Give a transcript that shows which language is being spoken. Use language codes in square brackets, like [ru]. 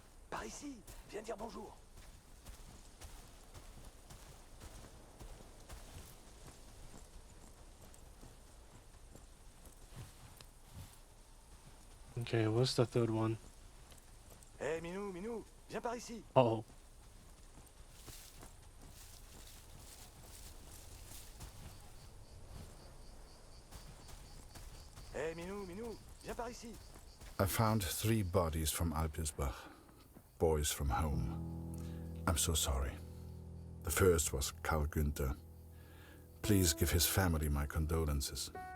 [fr] Par ici. Viens dire bonjour. [en] Okay, what's the third one? [fr] Hé, Minou, Minou, viens par ici. Uh-oh. Hé, Minou, Minou, viens par ici. [en] I found 3 bodies from Alpirsbach, boys from home. I'm so sorry. The first was Karl Günther. Please give his family my condolences.